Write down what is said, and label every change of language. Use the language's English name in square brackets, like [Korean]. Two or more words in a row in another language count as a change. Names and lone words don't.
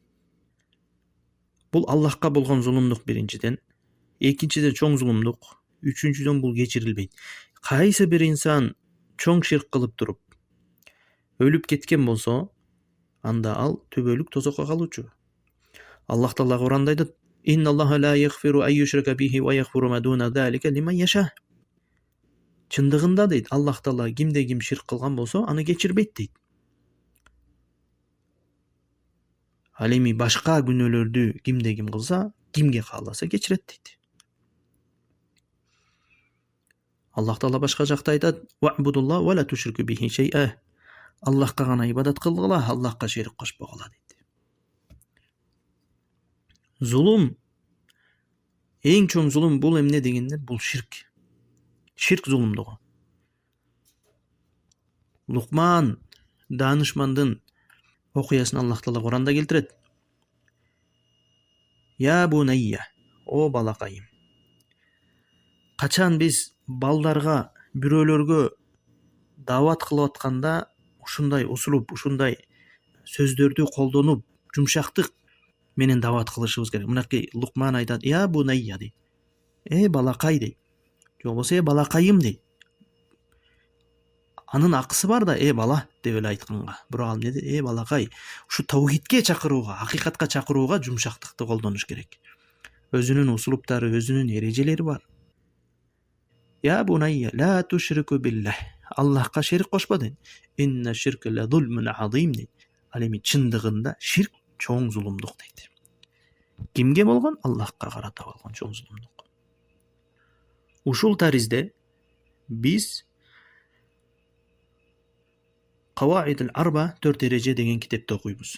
[Kyrgyz] Бул Аллахка болгон зулумдук биринчиден, экинчиден чоң зулумдук, үчүнчүдөн бул кечирилбейт. Кайсы бир инсан чоң ширк кылып туруп өлүп кеткен болсо, анда ал төбөлүк тозокко калуучу. Аллах Таала Куранда айтат: [Arabic] "إن الله لا يغفر أن يشرك به ويغفر ما دون ذلك لمن يشاء." [Kyrgyz] Чындыгында дейт, Аллах Таала кимде ким ширк кылган болсо, аны кечирбейт дейт. Ал эми башка күнөөлөрдү кимде ким кылса, кимге кааласа кечирет дейт. Аллах Таала башка жакта айтат: [Arabic] "واعبدوا الله ولا تشركوا به شيئا." [Kyrgyz] Аллахка гана ибадат кылгыла, Аллахка шерик кошпогула дейт. Зулум, эң чоң зулум бул эмне дегенде, бул ширк. Ширк зулумдугу. Лукман данышмандын окуясын Аллах Таала Куранда келтирет. [Arabic] "يا بني, [Kyrgyz] о балакайым. Качан биз балдарга, бирөөлөргө дават кылып атканда ушундай усулуп, ушундай сөздөрдү колдонуп, жумшактык менен дават кылышыбыз керек. Мынакей Лукман айтат: [Arabic] "يا بني" [Kyrgyz] дейт. Балакай дейт. Же болбосо балакайым дейт. Анын акысы бар да, бала деп эле айтканга. Бирок ал эмне дейт? Балакай. Ушу тавхидке чакырууга, акыйкатка чакырууга жумшактыкты колдонуш керек. Өзүнүн усулуптары, өзүнүн эрежелери бар. [Arabic] يا بني لا تشرك بالله. [Kyrgyz] Аллахка шерик кошпо дейт. [Arabic] إن الشرك لظلم عظيم дейт. [Kyrgyz] Ал эми чындыгында ширк чоң зулумдук дейт. Кимге болгон? Аллахка карата болгон чоң зулумдук. Ушул таризде биз Каваидул Арба 4 эреже деген китепти окуйбуз.